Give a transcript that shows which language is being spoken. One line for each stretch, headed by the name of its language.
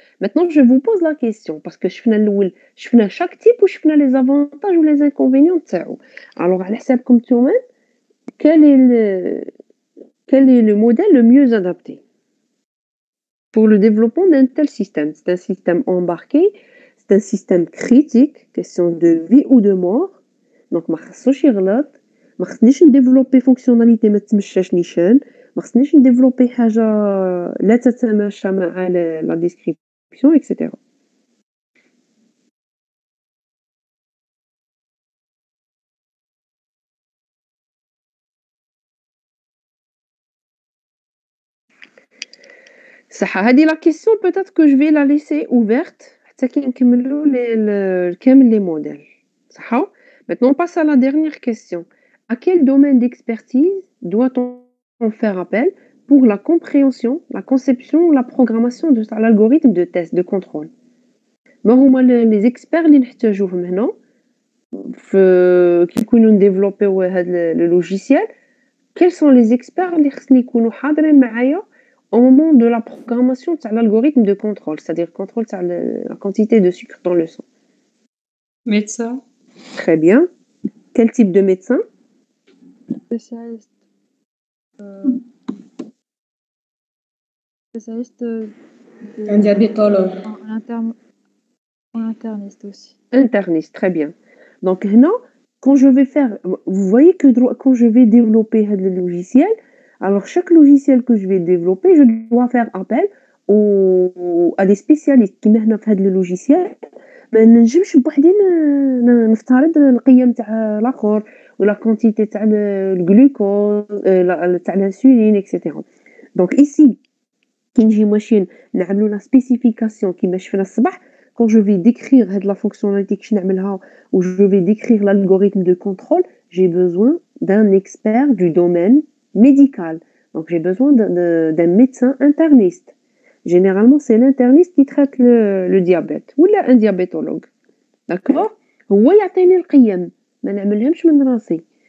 French: Maintenant, je vous pose la question parce que
Arabic: شفنا
French: chaque type ou شفنا les avantages ou les inconvénients
Arabic: تاعو.
French: Alors,
Arabic: على حسابكم نتوما,
French: quel est le modèle le mieux adapté pour le développement d'un tel système? C'est un système embarqué, c'est un système critique, question de vie ou de mort.
Arabic: Donc, ما خصوش يغلط, ما خصنيش نديفلوبي فونكسيوناليتي ما تمشاش نيشان, ما خصنيش نديفلوبي حاجة لا تتماشى مع
French: la description,
Arabic: etc. صح, هذه
French: la question peut-être que je vais la laisser ouverte
Arabic: حتى كي نكملوا كامل
French: les modèles.
Arabic: صح.
French: Maintenant, on passe à la dernière question. À quel domaine d'expertise doit-on faire appel pour la compréhension, la conception, la programmation de l'algorithme de test, de contrôle?
Arabic: ما هما
French: les experts
Arabic: اللي نحتاجوهم هنا كي نكونوا نديفلوبيو هذا le logiciel?
French: Quels sont les experts
Arabic: اللي خصني يكونوا حاضرين معايا
French: au moment de la programmation de l'algorithme de contrôle, c'est-à-dire contrôle la quantité de sucre dans le sang? Médecin. Très bien. Quel type de médecin? Spécialiste. Spécialiste Un diabétologue. En interniste aussi. Interniste, très bien. Donc, là, quand je vais faire, vous voyez que quand je vais développer le logiciel, alors chaque logiciel que je vais développer, je dois faire appel à des spécialistes qui
Arabic: مهنا في هذا
French: logiciel.
Arabic: ما نجمش بوحدي نفترض القيم تاع الاخر ولا كونتيتي تاع الجلوكوز تاع الانسولين اكسيتيرا. دونك ici كي نجي ماشي نعملوا لا سبيسيفيكاسيون كيما شفنا الصباح,
French: quand je vais décrire
Arabic: هاد
French: la fonctionnalité
Arabic: كيش نعملها
French: ou je vais décrire l'algorithme de contrôle, j'ai besoin d'un expert du domaine médical. Donc j'ai besoin d'un médecin interniste. Généralement, c'est l'interniste qui traite le diabète ou un diabétologue. D'accord?
Arabic: هو يعطيني القيم, ما نعملهمش من راسي.